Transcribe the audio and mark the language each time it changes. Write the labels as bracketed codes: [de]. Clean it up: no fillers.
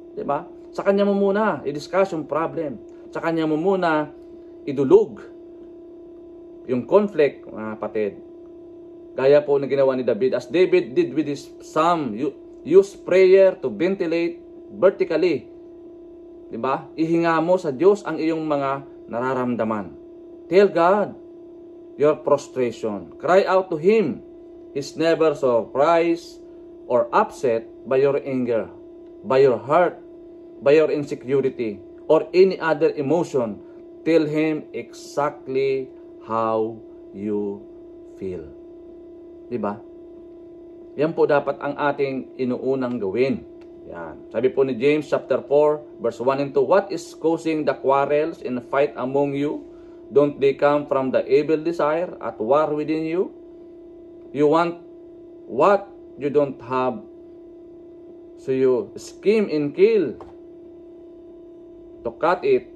[tl] Diba? Sa Kanya mo muna i-discuss yung problem. Sa Kanya mo muna idulog yung conflict, mga kapatid. Gaya po na ginawa ni David. [en] As David did with his psalm, use prayer to ventilate vertically. [tl] Diba? Ihinga mo sa Diyos ang iyong mga nararamdaman. [en] Tell God your frustration. Cry out to Him. He's never surprised or upset by your anger, by your hurt, by your insecurity, or any other emotion. Tell Him exactly how you feel. [tl] Diba? Yan po dapat ang ating inuunang gawin. Yan. Sabi po ni [en] James chapter 4 verse 1 and 2, what is causing the quarrels and fight among you? Don't they come from the evil desire at war within you? You want what you don't have, so you scheme and kill to cut it.